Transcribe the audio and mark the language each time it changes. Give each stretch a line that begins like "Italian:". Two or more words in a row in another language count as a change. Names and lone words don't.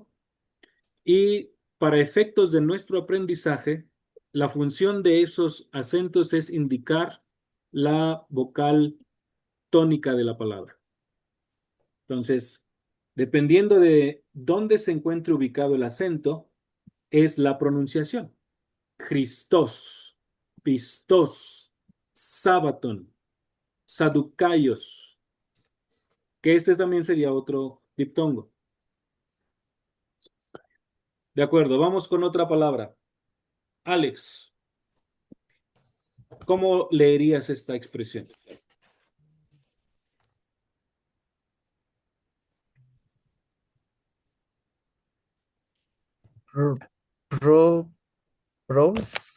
Spanish: Y para efectos de nuestro aprendizaje, la función de esos acentos es indicar la vocal tónica de la palabra. Entonces, dependiendo de dónde se encuentre ubicado el acento, es la pronunciación. Christos, pistos, sabaton, saducayos, que este también sería otro diptongo. De acuerdo, vamos con otra palabra. Alex, ¿cómo leerías esta expresión? Pro, pro- pros.